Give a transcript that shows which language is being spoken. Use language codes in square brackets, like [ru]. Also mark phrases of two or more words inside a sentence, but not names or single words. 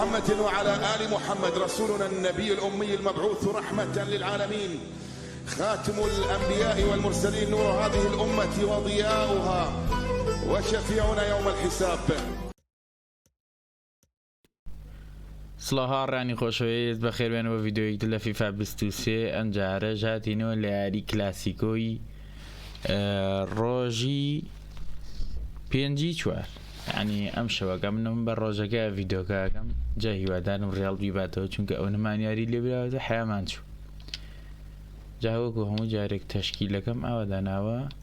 [ar] وعلى آل محمد رسولنا النبي الأمي المبعوث رحمة للعالمين، خاتم الأنبياء والمرسلين، نور هذه الأمة وضياؤها وشفيعنا يوم الحساب. [ckb] سڵاها ڕانی خۆشەویست بەخێربێنەوە ڤیددیۆیەک لە فیفا 23 ئەمجارە ژاتینەوە لە یاری کلاسیکۆی ڕۆژی 5/4 ینی ئەم شەوەکە منم بە ڕۆژەکە ڤیددیۆکەکەم جا هیوادارم ڕێڵ بیباتەوە چونکە ئەو نمان یاری لێبراوەتە حیامان چوو جاوەکو هەموو جارێک تەشکیلەکەم ئاواداناوە